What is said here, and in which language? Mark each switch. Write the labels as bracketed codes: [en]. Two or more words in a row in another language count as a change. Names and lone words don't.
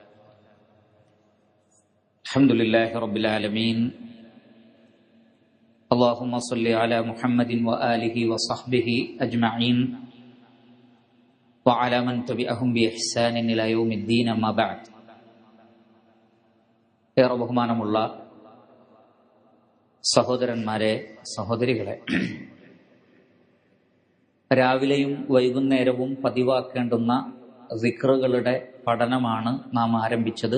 [ar] الحمد لله رب العالمين. اللهم صل على محمد وآله وصحبه أجمعين وعلى من تبعهم بإحسان إلى يوم الدين أما بعد. [ml] ഏറെ ബഹുമാനമുള്ള സഹോദരന്മാരെ, സഹോദരികളെ, രാവിലെയും വൈകുന്നേരവും പതിവാക്കേണ്ടുന്ന സിക്റുകളുടെ പഠനമാണ് നാം ആരംഭിച്ചത്.